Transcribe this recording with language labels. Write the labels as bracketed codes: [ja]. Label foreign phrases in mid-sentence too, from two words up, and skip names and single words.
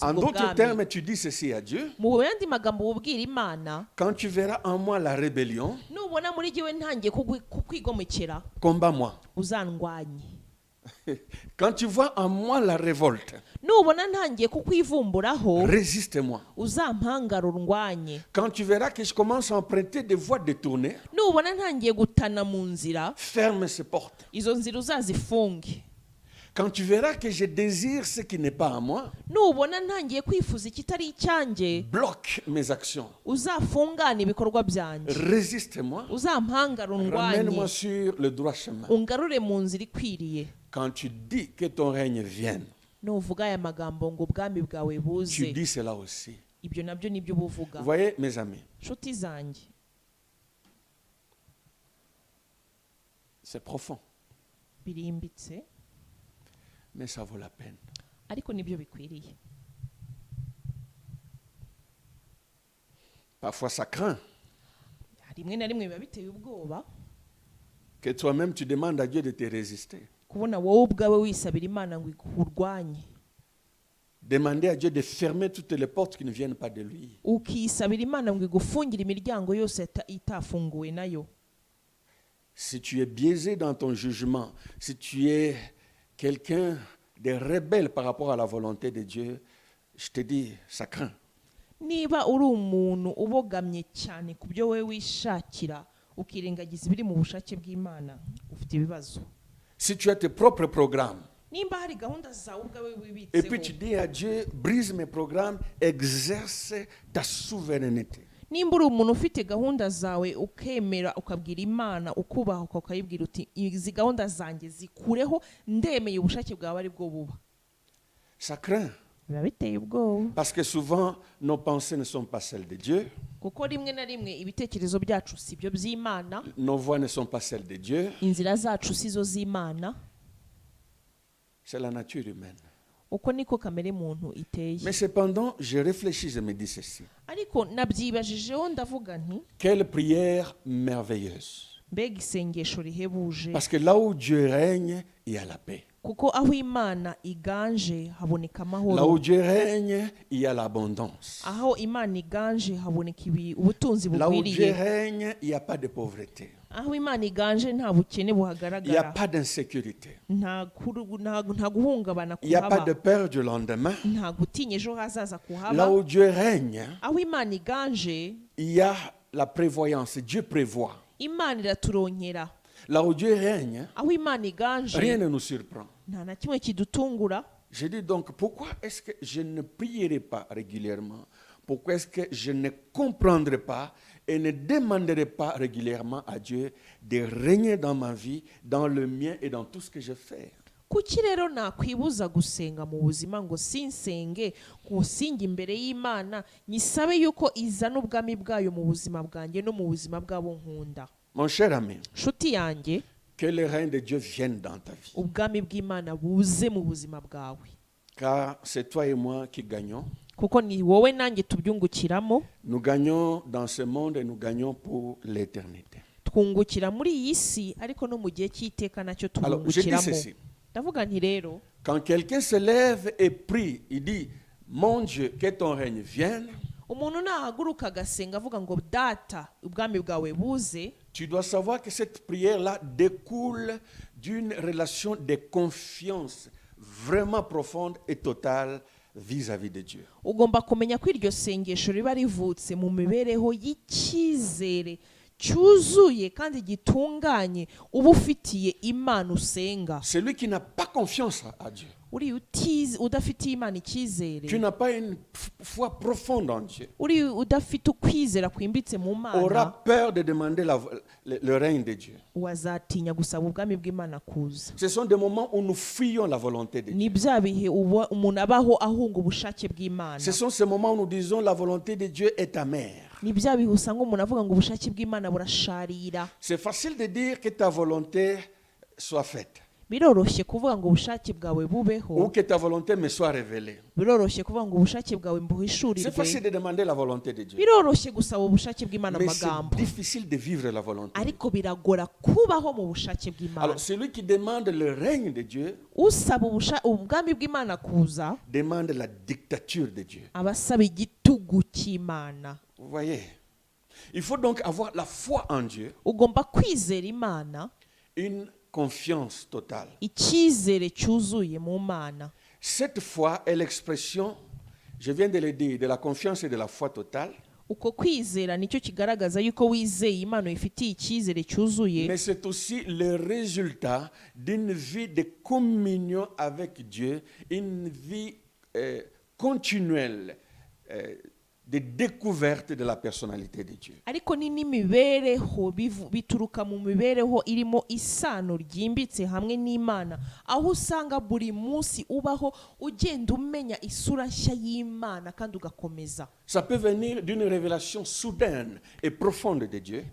[fr] En [rw] bwo [fr] d'autres [rw] bwami. [fr] termes, tu dis ceci à Dieu. [rw] Mu yandi magambo ubwira Imana, [fr] Quand tu verras en moi la rébellion, [rw] nubona muri jyewe ntangiye kukwigomekera, [fr] combat-moi. [rw] uzandwanye. [fr] Quand tu vois en moi la révolte, [rw] Nubona ntangiye kukwivumburaho, [fr] résiste-moi. [rw] uzampangara urwanye. [fr] Quand tu verras que je commence à emprunter des voies détournées, [rw] Nubona ntangiye gutana mu nzira, [fr] ferme ces portes. [rw] izo nzira uzazifunge. [fr] Quand tu verras que je désire ce qui n'est pas à moi, [rw] Nubona ntangiye kwifuza ikitari icyanjye, [fr] bloque mes actions. [rw] uzafungane ibikorwa byanjye. [fr] Résiste-moi. [rw] Uzampangara [fr] Ramène-moi [rw] urwanye, [fr] sur le droit chemin. [rw] ungarure mu nzira ikwiriye. [fr] Quand tu dis que ton règne vienne, [rw] Nuvuga aya magambo ngo ubwami bwawe [fr] tu [rw] buze, [fr] dis cela aussi. [rw] ibyo nabyo nibyo buvuga. [fr] Vous voyez, mes amis, [rw] Nshuti zanjye, [fr] c'est profond, [rw] birimbitse [fr] mais ça vaut la peine. [rw] ariko nibyo bikwiriye. [fr] Parfois, ça craint [rw] Rimwe na rimwe biba biteye ubwoba [fr] que toi-même tu demandes à Dieu de te résister. [rw] kubona wowe ubwawe wisabira Imana ngo ikurwanye, [fr] Demander à Dieu de fermer toutes les portes qui ne viennent pas de lui. [rw] ukisabira Imana ngo igufungire imiryango yose itafunguwe nayo. [fr] Si tu es biaisé dans ton jugement, si tu es quelqu'un de rebelle par rapport à la volonté de Dieu, je te dis, ça craint. [rw] Niba uri umuntu ubogamye cyane ku byo wowe wishakira ukirengagiza ibiri mu bushake bw'Imana, ufite ibibazo. [fr] Si tu as tes propres programmes, [rw] Nimba hari gahunda zawe ubwawe [fr] et puis tu [rw] wibitseho, [fr] dis à Dieu, brise mes programmes, exerce ta souveraineté. [rw] nimba uri umuntu ufite gahunda zawe ukemera ukabwira Imana ukubaha ukayibwira uti izi gahunda zanjye zikureho ndemeye ubushake bwawe ari bwo buba, [fr] ça craint. [rw] biba biteye ubwoba. [fr] Parce que souvent, nos pensées ne sont pas celles de Dieu. [rw] Kuko rimwe na rimwe ibitekerezo byacu si byo by'Imana, [fr] Nos voix ne sont pas celles de Dieu. [rw] inzira zacu si zo z'Imana. [fr] C'est la nature humaine. [rw] Uko niko kamere muntu iteye. [fr] Mais cependant, je réfléchis, je me dis ceci. [rw] Ariko nabyibajijeho ndavuga nti [fr] Quelle prière merveilleuse. [rw] mbega isengesho rihebuje, [fr] Parce que là où Dieu règne, il y a la paix. [rw] kuko aho Imana iganje haboneka [fr] Là [rw] amahoro, [fr] où Dieu règne, il y a l'abondance. [rw] aho Imana iganje haboneka ubutunzi [fr] Là où Dieu [rw] bugwiriye, [fr] règne, il n'y a pas de pauvreté. [rw] aho Imana iganje nta bukene [fr] Il n'y a [rw] buhagaragara, [fr] pas d'insécurité. [rw] nta guhungabana [fr] Il n'y a pas de [rw] kuhaba, [fr] peur du lendemain. [rw] nta gutinya ejo hazaza [fr] Là [rw] kuhaba. [fr] où Dieu règne, [rw] Aho Imana iganje [fr] il y a la prévoyance. Dieu prévoit. [rw] Imana iraturonkera, [fr] Là où Dieu règne, [rw] aho Imana iganje [fr] rien ne nous surprend. [rw] nta na kimwe kidutungura. [fr] Je dis donc, pourquoi est-ce que je ne prierai pas régulièrement? Pourquoi est-ce que je ne comprendrai pas et ne demanderai pas régulièrement à Dieu de régner dans ma vie, dans le mien et dans tout ce que je fais? [rw] Kuki rero nakwibuza gusenga mu buzima ngo sinsenge ngusinge imbere y'Imana nyisabe yuko izana ubwami bwayo mu buzima bwanjye no mu buzima bw'abo nkunda? [fr] Mon cher ami, [rw] Nshuti yanjye, [fr] que le règne de Dieu vienne dans ta vie. [rw] ubwami bw'Imana buze mu buzima bwawe, [fr] Car c'est toi et moi qui gagnons. [rw] kuko ni wowe nanjye tubyungukiramo. [fr] Nous gagnons dans ce monde et nous gagnons pour l'éternité. [rw] Twungukira muri iyi si ariko no mu gihe cy'iteka nacyo [fr] Alors, je dis [rw] tubungukiramo. [fr] ceci. [rw] Ndavuga nti rero, [fr] Quand quelqu'un se lève et prie, il dit, mon Dieu, que ton règne vienne, [rw] umuntu nahaguruka agasenga avuga ngo data ubwami bwawe buze, [fr] tu dois savoir que cette prière-là découle d'une relation de confiance vraiment profonde et totale vis-à-vis de Dieu. [rw] ugomba kumenya ko iryo sengesho riba rivutse mu mibereho y'icyizere cyuzuye kandi gitunganye uba ufitiye Imana usenga. [fr] Celui qui n'a pas confiance à Dieu, [rw] Uri udafitiye Imana icyizere, [fr] qui n'a pas une foi profonde en Dieu, [rw] uri udafite ukwizera kwimbitse mu [fr] aura [rw] Mana, [fr] peur de demander le règne de Dieu. [rw] wazatinya gusaba ubwami bw'Imana kuza. [fr] Ce sont des moments où nous fuyons la volonté de Dieu. [rw] Ni bya bihe umuntu abaho ahunga ubushake bw'Imana. [fr] Ce sont ces moments où nous disons la volonté de Dieu est amère. [rw] Ni bya bihe usanga umuntu avuga ngo ubushake bw'Imana burasharira. [fr] C'est facile de dire que ta volonté soit faite [rw] Biroroshye kuvuga ngo ubushake bwawe [fr] ou [rw] bubeho, [fr] que ta volonté me soit révélée. [rw] biroroshye kuvuga ngo ubushake bwawe [fr] C'est [rw] mbuhishurirwe, [fr] facile de demander la volonté de Dieu. [rw] biroroshye gusaba ubushake bw'Imana mu [fr] Mais c'est [rw] magambo, [fr] difficile de vivre la volonté. [rw] ariko biragora kubaho mu bushake bw'Imana. [fr] Alors celui qui demande le règne de Dieu [rw] Usaba ubwami bw'Imana kuza [fr] demande la dictature de Dieu. [rw] aba asaba igitugu cy'Imana. [fr] Vous voyez? Il faut donc avoir la foi en Dieu, [rw] Ugomba kwizera Imana, [fr] une confiance totale. [rw] icyizere cyuzuye mu Mana. [fr] Cette foi est l'expression, je viens de le dire, de la confiance et de la foi totale, [rw] Uko kwizera nicyo kigaragaza yuko wizeye Imana ifitiye icyizere cyuzuye, [fr] mais c'est aussi le résultat d'une vie de communion avec Dieu, une vie continuelle de découverte de la personnalité de Dieu. [rw] ariko ni n'imibereho bituruka mu mibereho irimo isano ryimbitse hamwe n'Imana, aho usanga buri munsi ubaho ugenda umenya isura nshya y'Imana kandi ugakomeza. [fr] Ça peut venir d'une révélation soudaine et profonde de Dieu,